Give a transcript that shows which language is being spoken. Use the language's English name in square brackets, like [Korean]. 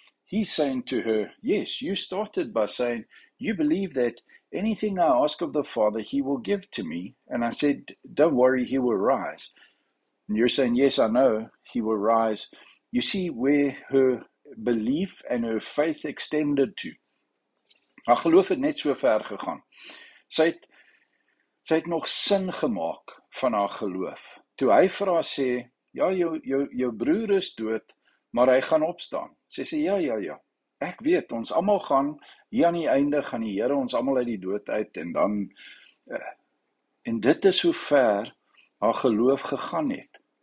[English] He's saying to her, yes, you started by saying, you believe that anything I ask of the Father, he will give to me. And I said, don't worry, he will rise. And you're saying, yes, I know he will rise. You see where her belief and her faith extended to. [Afrikaans] Haar geloof het net so ver gegaan. Sy het nog sin gemaak van haar geloof. Toe hy vir haar sê, ja, jou broer is dood, maar hy gaan opstaan. Sy sê, ja, ek weet, ons almal gaan, hier aan die einde gaan die Here ons almal uit die dood uit, en dan, en dit is hoe ver haar geloof gegaan het.